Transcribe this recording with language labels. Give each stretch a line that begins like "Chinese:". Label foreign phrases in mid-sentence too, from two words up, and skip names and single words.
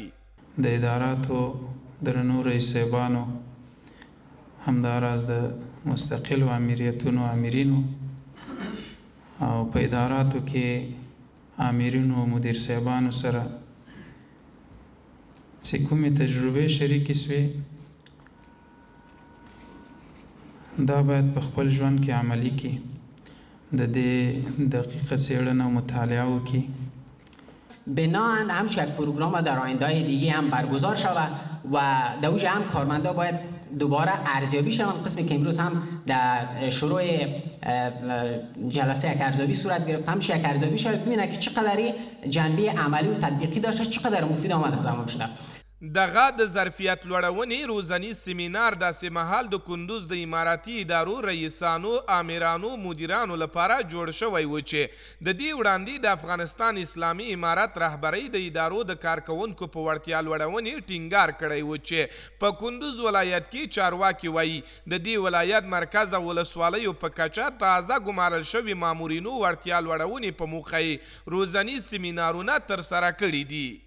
Pashto: د اداراتو درنو رئیس صاحبانو، همداراز د مستقلو امریتونو امرینو او په اداراتو کې امرینو او مدیر صاحبانو سره چې کومې تجربې شریکې سوې دا باید په خپل ژوند کې عملي کړي، د دې دقیقه څېړنه او مطالعه وکړي.
Persian: بناهن همچون یک پروگرام در آینده‌های دیگه هم برگزار شود و در اوج هم کارمندا باید دوباره ارزیابی شوند. قسمی که امروز هم در شروع جلسه یک ارزیابی صورت گرفت، همش یک ارزیابی شود ببینه که چقدر جنبه عملی و تطبیقی داشته، چقدر مفید آمد تمام شده.
Pashto: دغه د ظرفیت لوړونې روزنیز سیمینار داسې مهال د کندوز د اماراتي ادارو رئیسانو، آمرانو، مدیرانو لپاره جوړ شوی و چې د دې وړاندې د افغانستان اسلامي امارت رهبرۍ د ادارو د کارکوونکو په وړتیا لوړونې ټینګار کړی و چې په کندوز ولایت کې چارواکي وایي د دې ولایت مرکز او ولسوالیو په کچه تازه ګمارل شوي مامورینو وړتیا لوړونې په موخه یې روزنیز سیمینارونه ترسره کړي دي.